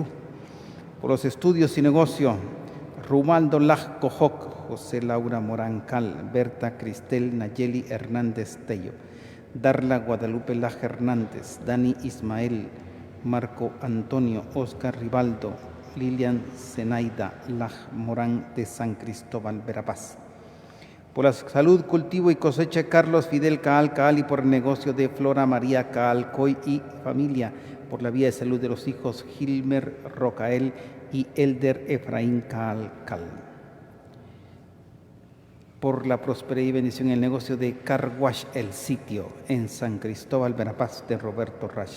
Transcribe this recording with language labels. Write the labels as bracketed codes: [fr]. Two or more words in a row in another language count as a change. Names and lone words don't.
[es] Por los estudios y negocio, Rumaldo Laj Cojoc, José Laura Morán Cal, Berta Cristel Nayeli Hernández Tello, Darla Guadalupe Laj Hernández, Dani Ismael, Marco Antonio, Oscar Ribaldo, Lilian Zenaida Laj Morán de San Cristóbal Verapaz. Por la salud, cultivo y cosecha, Carlos Fidel Caal Caal, y por el negocio de Flora María Caal Coy y familia, por la vía de salud de los hijos Gilmer Rocael y Elder Efraín Caal Cal. Por la prosperidad y bendición en el negocio de Car Wash El Sitio en San Cristóbal Verapaz de Roberto Rash.